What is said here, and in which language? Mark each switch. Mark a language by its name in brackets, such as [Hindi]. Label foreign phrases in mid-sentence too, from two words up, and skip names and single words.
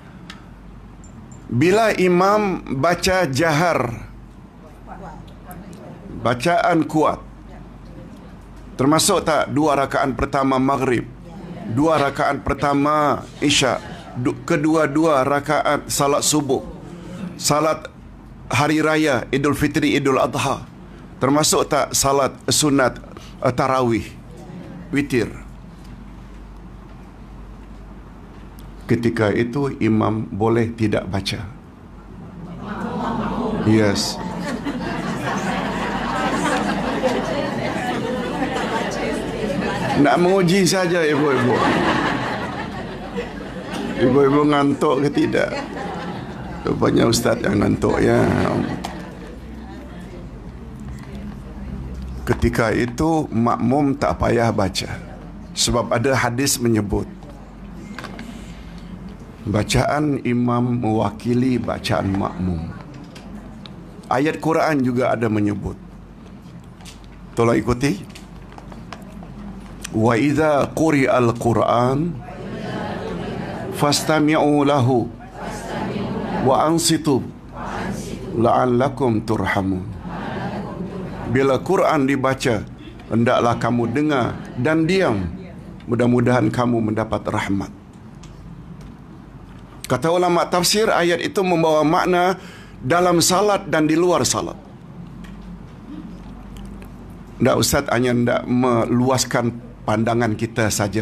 [Malay] Bila imam baca jahar, bacaan kuat, termasuk tak 2 rakaat pertama maghrib, 2 rakaat pertama isyak, kedua-dua rakaat salat subuh, salat hari raya Idul Fitri, Idul Adha, termasuk tak salat sunat tarawih, witir. Ketika itu imam boleh tidak baca. Yes. Nak menguji saja ibu-ibu. Ibu-ibu ngantuk ke tidak? Rupanya ustaz yang ngantuk ya. Ketika itu makmum tak payah baca. Sebab ada hadis menyebut bacaan imam mewakili bacaan makmum. Ayat Quran juga ada menyebut. Tolong ikuti. [Arabic] وإذا قرئ القرآن فاستمعوا له وأنصتوا لعلكم ترحمون. [Malay] Bila Quran dibaca, hendaklah kamu dengar dan diam, mudah-mudahan kamu mendapat rahmat. Kata ulama tafsir, ayat itu membawa makna dalam salat dan di luar salat. Tak, Ustaz hanya tak meluaskan pandangan kita saja.